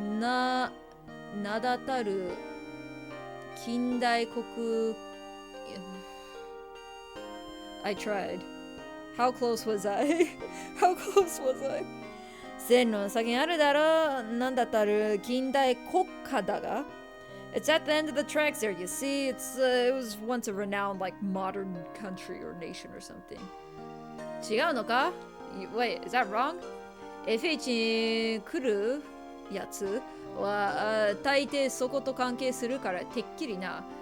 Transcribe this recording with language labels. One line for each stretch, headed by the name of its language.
Japanese: 名だたる近代国
English: I tried. How close was I? How close was I?
Japanese: 線路の先にあるだろう。なんだったる近代国家だが。
English: It's at the end of the tracks there, you see? It was once a renowned, like, modern country or nation or something.
Japanese: 違うのか?
English: Wait, is that wrong?
Japanese: FH に来るやつは大抵そこと関係するからてっきりな。